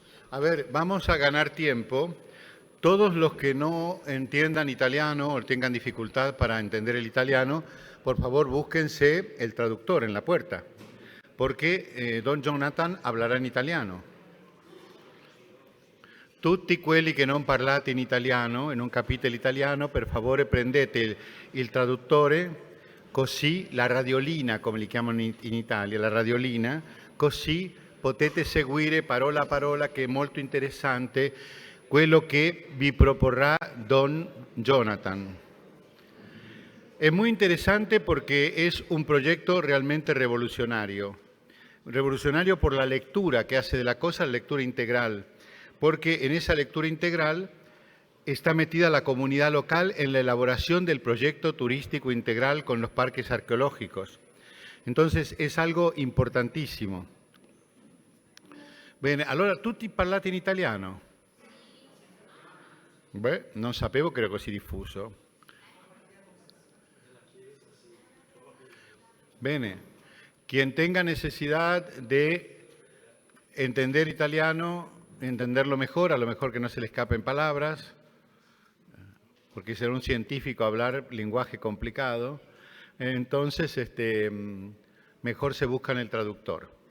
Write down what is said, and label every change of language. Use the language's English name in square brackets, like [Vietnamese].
[Spanish] A ver, vamos a ganar tiempo. Todos los que no entiendan italiano o tengan dificultad para entender el italiano, por favor búsquense el traductor en la puerta, porque Don Jonathan hablará in italiano. [Italian] Tutti quelli che non parlate in italiano e non capite l'italiano, per favore prendete il traduttore, così la radiolina, come li chiamano in Italia, la radiolina, così potete seguire parola a parola, che è molto interessante quello che vi proporrá Don Jonathan. [Spanish] Es muy interesante porque es un proyecto realmente revolucionario. Revolucionario por la lectura que hace de la cosa, la lectura integral. Porque en esa lectura integral está metida la comunidad local en la elaboración del proyecto turístico integral con los parques arqueológicos. Entonces es algo importantissimo. [Italian] Bene, allora tutti parlate in italiano? Beh, non sapevo che era così diffuso. [Spanish] Bene, quien tenga necesidad de entender italiano, entenderlo mejor, a lo mejor que no se le escapen palabras, porque ser un científico hablar lenguaje complicado, entonces mejor se buscan el traductor.